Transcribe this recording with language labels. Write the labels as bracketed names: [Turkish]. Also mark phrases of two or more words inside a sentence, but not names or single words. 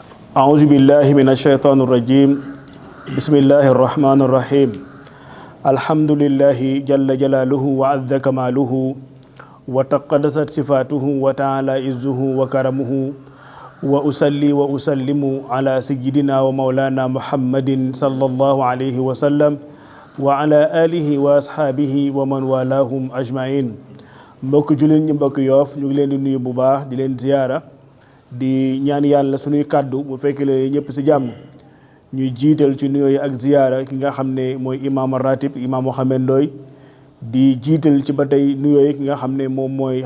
[Arabic] أعوذ بالله من الشيطان الرجيم بسم الله الرحمن الرحيم الحمد لله جل جلاله وعز كماله وتقدست صفاته وتعالى عزه وكرمه وأصلي وأسلم على سيدنا ومولانا محمد صلى الله عليه وسلم وعلى آله وأصحابه ومن والاهم أجمعين [Wolof] mbokk jullit ñi mbokk Yoff ñu ngi leen di nuyu bu baax di leen ziyaara di ñaan yàlla suñuy kàddu bu fekkee la ñëpp ci jàmm ñuy jiital ci nuyoo yi ak ziyaara ki nga xam ne mooy imaam ratib imaam Mouhamed Ndoye di jiital ci ba tey nuyoo yi ki nga xam ne moom mooy